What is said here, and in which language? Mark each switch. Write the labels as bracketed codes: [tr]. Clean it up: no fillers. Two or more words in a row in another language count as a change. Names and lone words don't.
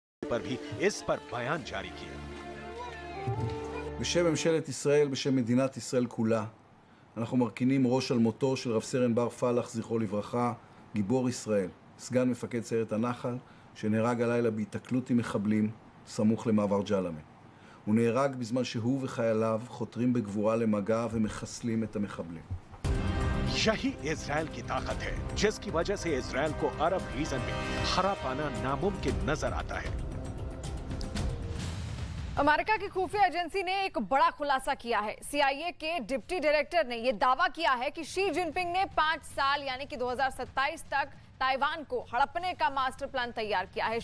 [hi] पर भी इस पर बयान जारी किया। [he] בשם ממשלת ישראל, בשם מדינת ישראל כולה, אנחנו מרכינים ראש על מותו של רב סרן בר פלח, זכרו לברכה, גיבור ישראל, סגן מפקד סיירת הנחל, שנהרג הלילה בהיתקלות עם מחבלים, סמוך למעבר ג'למה. הוא נהרג בזמן שהוא וחייליו חותרים בגבורה למגע ומחסלים את המחבלים. [hi] यही इजराइल की ताकत है, जिसकी वजह से इजराइल को अरब रीजन में हरा पाना नामुमकिन नजर आता है। अमेरिका की खुफिया एजेंसी ने एक बड़ा खुलासा किया है। सीआईए के [en] deputy director [hi] ने यह दावा किया है कि शी जिनपिंग ने 5 साल यानी कि 2027 तक ताइवान को हड़पने का [en] master plan [hi] तैयार किया है।